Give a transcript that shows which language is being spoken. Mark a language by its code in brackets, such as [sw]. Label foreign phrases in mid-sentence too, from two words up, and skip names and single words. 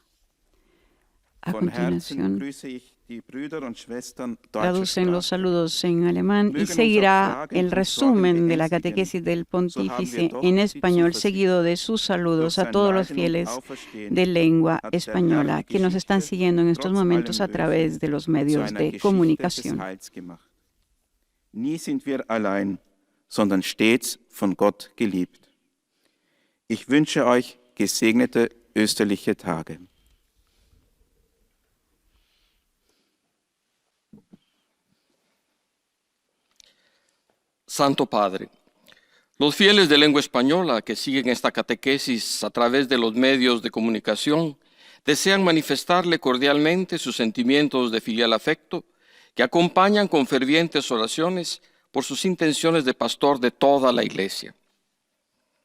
[es] A continuación, traducen los saludos en alemán y seguirá el resumen de la catequesis del pontífice en español, seguido de sus saludos a todos los fieles de lengua española que nos están siguiendo en estos momentos a través de los medios de comunicación. [de] Nie sind wir allein, sondern stets von Gott geliebt. Ich wünsche euch gesegnete österliche Tage. [es] Santo Padre, los fieles de lengua española que siguen esta catequesis a través de los medios de comunicación desean manifestarle cordialmente sus sentimientos de filial afecto que acompañan con fervientes oraciones por sus intenciones de pastor de toda la Iglesia.